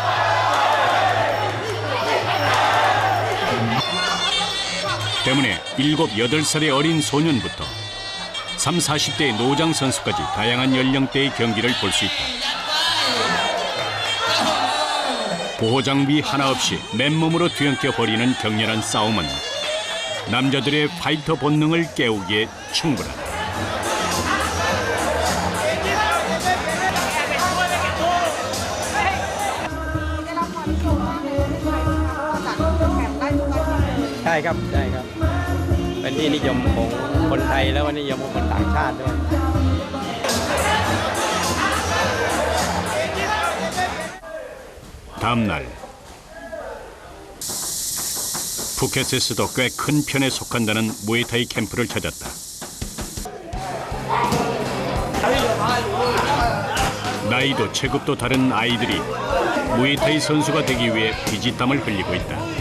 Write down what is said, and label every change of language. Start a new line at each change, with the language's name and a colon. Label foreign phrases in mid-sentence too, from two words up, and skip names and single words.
Korean: 때문에 7, 8살의 어린 소년부터 3, 40대의 노장 선수까지 다양한 연령대의 경기를 볼 수 있다. 보호장비 하나 없이 맨몸으로 뒤엉켜 버리는 격렬한 싸움은 남자들의 파이터 본능을 깨우기에 충분하다.
Thai: ใช่ครับใช่ครับเป็นที่นิยมของคนไทยแล้วก็นิยมของคนต่างชาติด้วย
Korean: 다음 날 푸켓에서도 꽤 큰 편에 속한다는 무에타이 캠프를 찾았다. 나이도 체급도 다른 아이들이 무에타이 선수가 되기 위해 피지땀을 흘리고 있다.